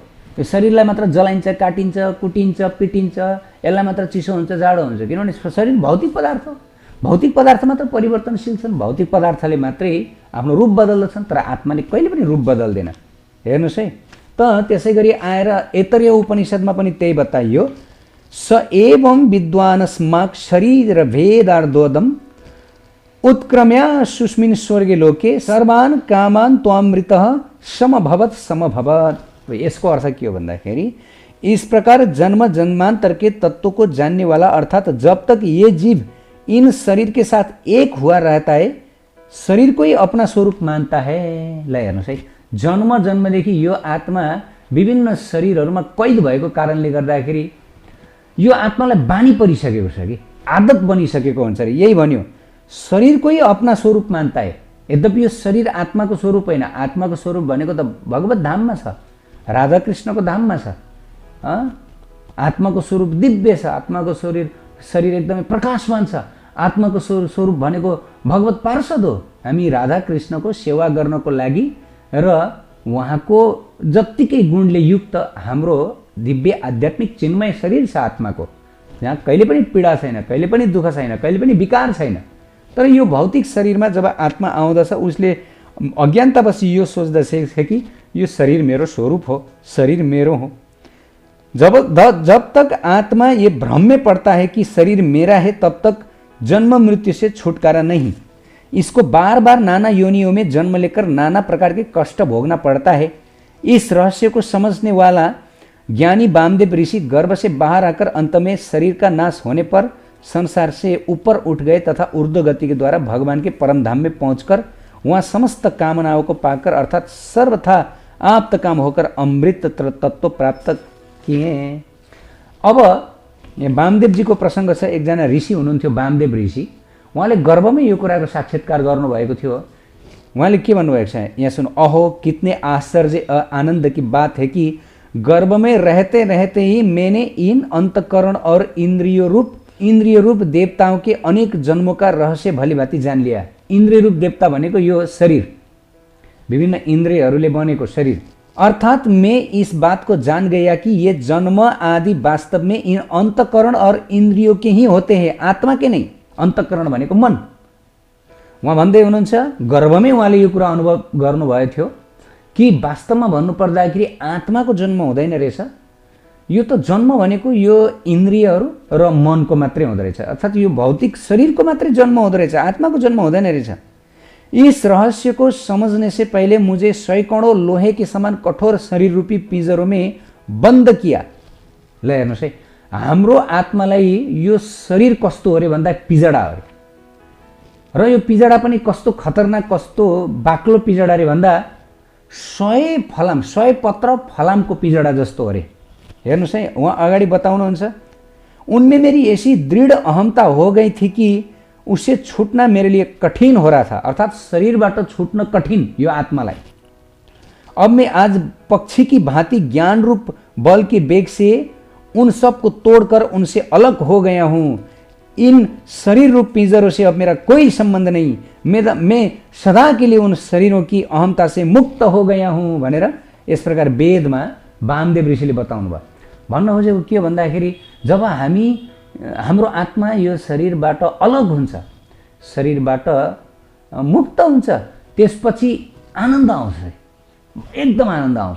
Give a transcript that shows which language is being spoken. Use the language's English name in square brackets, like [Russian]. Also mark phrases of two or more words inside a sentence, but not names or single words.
[Nepali] यो शरीरलाई मात्र जलाइन्छ, काटिन्छ, कुटिन्छ, पिटिन्छ, यसलाई मात्र चिसो हुन्छ, जाडो हुन्छ, किनभने शरीर भौतिक पदार्थ हो। भौतिक पदार्थ मात्र परिवर्तनशील छन्, भौतिक पदार्थले मात्रै आफ्नो रूप बदल्दछन्, तर आत्माले कहिले पनि रूप बदल्दैन। हेर्नुहोस् है, त त्यसै गरी आएर ऐतरेय उपनिषदमा पनि त्यही बताइयो, [Sanskrit] स एवं विद्वानस्माक शरीर भेदार्दोदम उत्क्रम्य सुस्मिन् स्वर्गे लोके सर्वान् कामान् त्वामृतः समभवत् समभवत्। [Nepali] यसको अर्थ के हो भन्दाखेरि, [Hindi] इस प्रकार जन्म जन्मांतर के तत्व को जानने वाला, अर्थात जब तक ये जीव इन शरीर के साथ एक हुआ रहता है, शरीर को ही अपना स्वरूप मानता है। [Nepali] ल हेर्नुहोस् है, जन्म जन्मदेखि यो आत्मा विभिन्न शरीरहरूमा कैद भएको कारणले गर्दाखेरि यो आत्मालाई बानी परिसकेको छ कि आदत बनिसकेको हुन्छ अरे। यही भन्यो, [Hindi] शरीरको ही अपना स्वरूप मान्ता है। [Nepali] यद्यपि यो शरीर आत्माको स्वरूप होइन, आत्माको स्वरूप भनेको त भगवत धाममा छ, राधा कृष्णको धाममा छ। आत्माको स्वरूप दिव्य छ, आत्माको शरीर एकदमै प्रकाशवान छ। आत्माको स्वरूप भनेको भगवत पार्षद हो। हामी राधा कृष्णको सेवा गर्नको लागि र उहाँको जत्तिकै गुणले युक्त हाम्रो दिव्य आध्यात्मिक चिन्मय शरीर छ आत्माको, जहाँ कहिले पनि पीडा छैन, कहिले पनि दुःख छैन, कहिले पनि विकार छैन। तर यो भौतिक शरीरमा जब आत्मा आउँदछ, उसले अज्ञानतावश यो सोच्दछ कि यो शरीर मेरो स्वरूप हो, शरीर मेरो हो। [Hindi] जब तक आत्मा ये भ्रम में पड़ता है कि शरीर मेरा है, तब तक जन्म मृत्यु से छुटकारा नहीं। इसको बार बार नाना योनियों में जन्म लेकर नाना प्रकार के कष्ट भोगना पड़ता है। इस रहस्य को समझने वाला ज्ञानी वामदेव ऋषि गर्भ से बाहर आकर अंत में शरीर का नाश होने पर संसार से ऊपर उठ गए तथा ऊर्ध्व गति के द्वारा भगवान के परम धाम में पहुंचकर वहां समस्त कामनाओं को पाकर, अर्थात सर्वथा आप्त काम होकर अमृत तत्व प्राप्त किए। [Nepali] अब वामदेव जी को प्रसंग छ। एकजना ऋषि हुनुहुन्थ्यो वामदेव ऋषि, उहाँले गर्भमै यो कुराको साक्षात्कार गर्नुभएको थियो। उहाँले के भन्नुभएको छ यहाँ सुन, [Hindi] अहो कितने आश्चर्य आनंद की बात है कि गर्भ में रहते रहते ही मैंने इन अंतकरण और इंद्रिय रूप देवताओं के अनेक जन्मों का रहस्य भलीभांति जान लिया। [Nepali] इंद्रिय रूप देवता भनेको यो शरीर, विभिन्न इंद्रियहरूले बनेको शरीर। [Hindi] अर्थात मैं इस बात को जान गया कि ये जन्म आदि वास्तव में इन अंतकरण और इंद्रियों के ही होते हैं, आत्मा के नहीं। [Nepali] अंतकरण भनेको मन। उहाँ भन्दै हुनुहुन्छ, गर्भमै उहाँले यो कुरा अनुभव गर्नुभएको थियो कि वास्तवमा भन्नुपर्दाखेरि आत्माको जन्म हुँदैन रहेछ, यो त जन्म भनेको यो इन्द्रियहरू र मनको मात्रै हुँदो रहेछ, अर्थात यो भौतिक शरीरको मात्रै जन्म हुँदो रहेछ, आत्माको जन्म हुँदैन रहेछ। [Hindi] इस रहस्य को समझने से पहले मुझे सैकड़ों लोहे के समान कठोर शरीर रूपी पिंजरों में बंद किया। [Nepali] ल हेर्नुहोस् है, हाम्रो आत्मालाई यो शरीर कस्तो हो अरे भन्दा पिजडा हो र यो पिजडा पनि कस्तो खतरनाक, कस्तो बाक्लो पिजडा रे भन्दा 100 पत्र फलामको पिजडा जस्तो हो अरे। हेर्नुहोस् है, उहाँ अगाडि बताउनुहुन्छ, [Hindi] उनमें मेरी ऐसी दृढ़ अहमता हो गई थी कि उससे छूटना मेरे लिए कठिन हो रहा था। [Nepali] अर्थात शरीरबाट छूटना कठिन यो आत्मालाई। [Hindi] अब मैं आज पक्षी की भांति ज्ञान रूप बल के वेग से उन सब को तोड़कर उनसे अलग हो गया हूं। इन शरीर रूप पिंजरों से अब मेरा कोई संबंध नहीं। मैं सदा के लिए उन शरीरों की अहमता से मुक्त हो गया हूं [Nepali] भनेर यस प्रकार वेदमा वामदेव ऋषिले बताउनु भयो। भन्न खोजेको के भन्दाखेरि जब हाम्रो आत्मा यो शरीरबाट अलग हुन्छ, शरीरबाट मुक्त हुन्छ, त्यसपछि आनन्द आउँछ, एकदम आनन्द आउँछ।